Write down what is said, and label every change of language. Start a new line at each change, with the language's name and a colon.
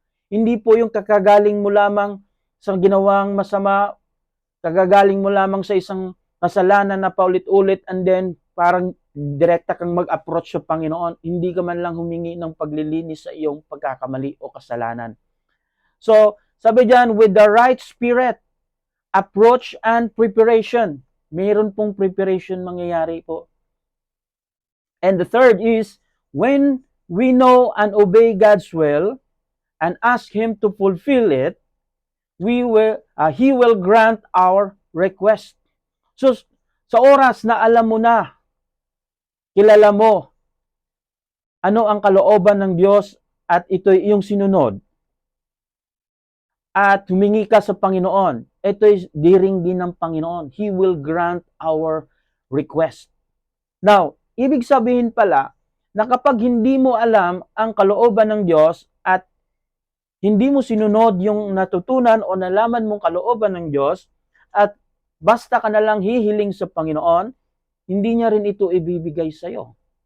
Filipino: Hindi po yung kakagaling mo lamang sa ginawang masama, kagagaling mo lamang sa isang kasalanan na paulit-ulit and then parang direkta kang mag-approach sa Panginoon. Hindi ka man lang humingi ng paglilinis sa iyong pagkakamali o kasalanan.
English: So,
Filipino: sabi dyan,
English: with the right spirit, approach and preparation.
Filipino: Mayroon pong preparation mangyayari po.
English: And the third is, when we know and obey God's will and ask Him to fulfill it, He will grant our request.
Filipino: So, sa oras na alam mo na, kilala mo, ano ang kalooban ng Diyos at ito'y iyong sinunod, at humingi ka sa Panginoon, ito'y diringgin ng Panginoon.
English: He will grant our request.
Filipino: Now, ibig sabihin pala, na kapag hindi mo alam ang kalooban ng Diyos at hindi mo sinunod yung natutunan o nalaman mong kalooban ng Diyos at basta ka na lang hihiling sa Panginoon, hindi niya rin ito ibibigay sa iyo.